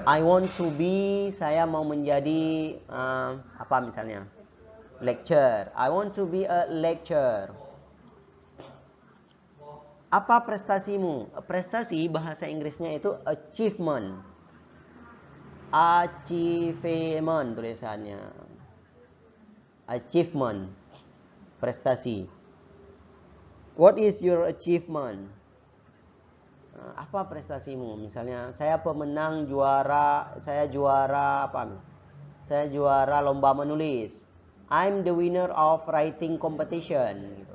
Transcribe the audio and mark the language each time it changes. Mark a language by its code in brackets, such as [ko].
[en] I want to be, [id] saya mau menjadi apa misalnya? [en] Lecturer. I want to be a lecturer. [id] Apa prestasimu? Prestasi bahasa Inggrisnya itu achievement. Achievement tulisannya. Achievement. Prestasi. [en] What is your achievement? [id] Apa prestasimu? Misalnya saya pemenang juara, saya juara apa? Saya juara lomba menulis. [en] I'm the winner of writing competition.